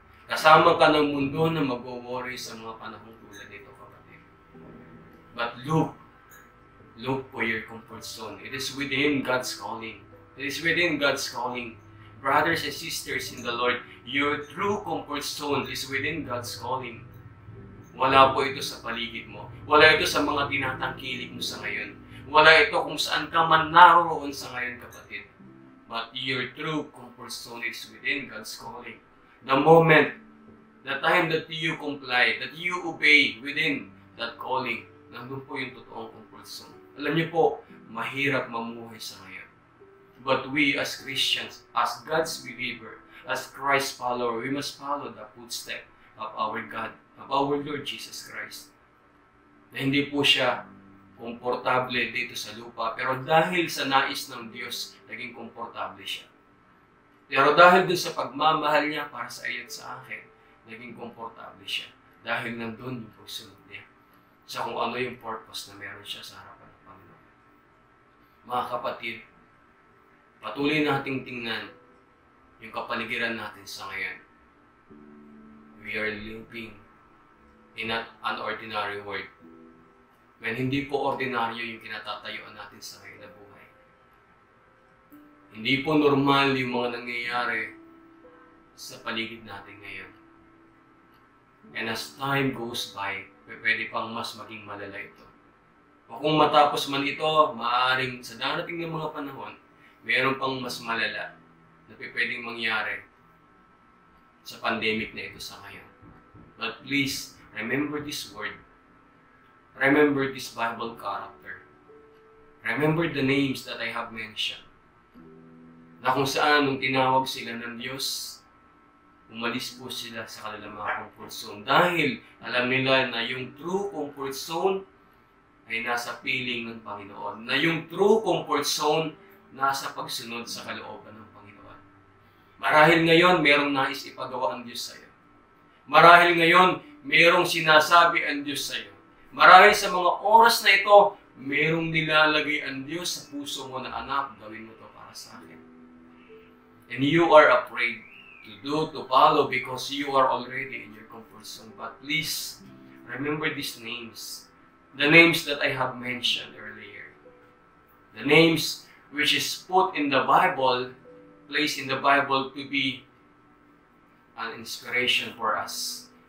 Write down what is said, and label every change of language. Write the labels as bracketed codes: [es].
[tl] Kasama ka ng mundo na mag-worry sa mga panahong tulad nito, kapatid. [en] But look for your comfort zone. It is within God's calling. It is within God's calling. Brothers and sisters in the Lord, your true comfort zone is within God's calling. [tl] Wala po ito sa paligid mo. Wala ito sa mga tinatangkilik mo sa ngayon. Wala ito kung saan ka man naroon sa ngayon, kapatid. [en] But your true comfort zone is within God's calling. The moment, the time that you comply, that you obey within that calling, [tl] nandun po yung totoong [en] comfort zone. [tl] Alam niyo po, mahirap mamuhay sa ngayon. [en] But we as Christians, as God's believer, as Christ's follower, we must follow the footsteps of our God, of our Lord Jesus Christ. [tl] Na hindi po siya komportable dito sa lupa, pero dahil sa nais ng Diyos, naging komportable siya. Pero dahil dun sa pagmamahal niya para sa iyo at sa akin, naging komportable siya. Dahil nandun yung pagsunod niya sa kung ano yung purpose na meron siya sa harapan ng Panginoon. Mga kapatid, patuloy nating tingnan yung kapaligiran natin sa ngayon. [en] We are living in an unordinary world. [tl] When hindi po ordinaryo yung kinatatayuan natin sa ngayon na buhay. Hindi po normal yung mga nangyayari sa paligid natin ngayon. [en] And as time goes by, [tl] pwede pang mas maging malala ito. O kung matapos man ito, maaaring sa darating ng mga panahon, mayroon pang mas malala na pwedeng mangyari sa pandemic na ito sa ngayon. [en] But please, remember this word. Remember this Bible character. Remember the names that I have mentioned. [tl] Na kung saan nung tinawag sila ng Diyos, umalis po sila sa kanilang mga comfort zone. Dahil alam nila na yung true comfort zone ay nasa piling ng Panginoon. Na yung true comfort zone nasa pagsunod sa kalooban ng Panginoon. Marahil ngayon, merong nais ipagawa ang Diyos sa iyo. Marahil ngayon, merong sinasabi ang Diyos sa iyo. Marahil sa mga oras na ito, merong nilalagay ang Diyos sa puso mo na, anak, gawin mo ito para sa akin. [en] And you are afraid to follow because you are already in your comfort zone. But please, remember these names. The names that I have mentioned earlier. The names which is put in the Bible, placed in the Bible to be an inspiration for us.